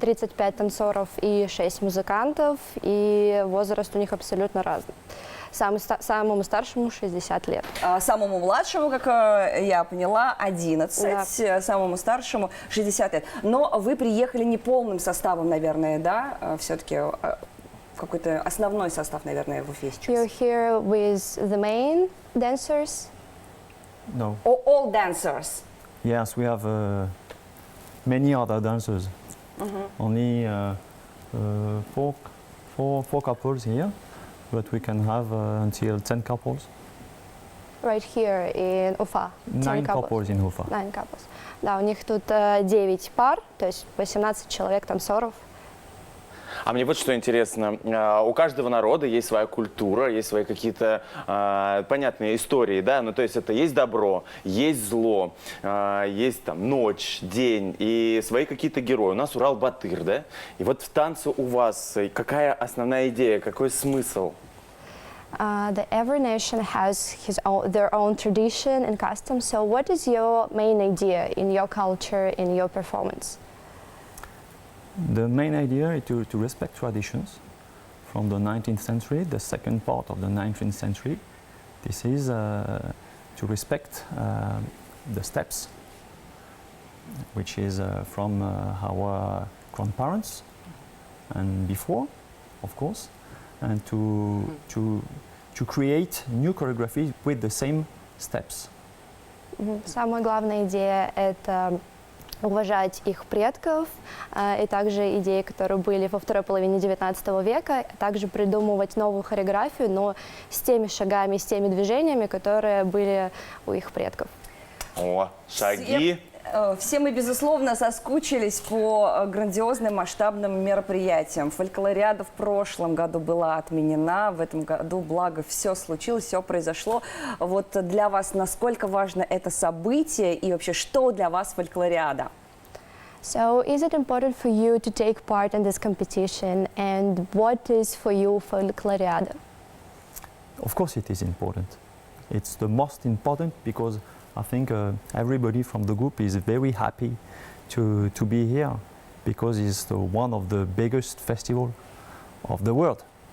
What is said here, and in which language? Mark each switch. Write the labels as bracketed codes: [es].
[ru] 35 танцоров и 6 музыкантов, и возраст у них абсолютно разный. Самому старшему 60 лет. Самому младшему, как я поняла, 11, самому старшему 60 лет. Но вы приехали не полным составом, наверное, да? Все-таки какой-то основной состав, наверное, в Уфе сейчас. [en] You're here with the main dancers. No. All dancers. Yes, we have many other dancers. Only four couples here, but we can have until 10 couples. Right here in Уфа. 9 couples in Ufa. 9 couples. [ru] Да, у них тут 9 пар, то есть 18 человек танцоров. А мне вот что интересно. У каждого народа есть своя культура, есть свои какие-то понятные истории, да? Ну, то есть это есть добро, есть зло, есть там ночь, день и свои какие-то герои. У нас Урал-Батыр, да? И вот в танце у вас какая основная идея, какой смысл? [en] Every nation has their own tradition and customs. So what is your main idea in your culture, in your performance? The main idea is to respect traditions from the 19th century, the second part of the 19th century. This is to respect the steps, which is from our grandparents and before, of course, and to create new choreography with the same steps. [ru] Самая главная идея – это уважать их предков, и также идеи, которые были во второй половине XIX века, а также придумывать новую хореографию, но с теми шагами, с теми движениями, которые были у их предков. О, шаги. Все мы, безусловно, соскучились по грандиозным масштабным мероприятиям. Фольклориада в прошлом году была отменена, в этом году, благо, все случилось, все произошло. Вот для вас насколько важно это событие и вообще, что для вас фольклориада? [en] So, is it important for you to take part in this competition, and what is for you Folkloriada? Of course it is important. It's the most important because I think everybody from the group is very happy to be here because it's one of the biggest festivals of the world.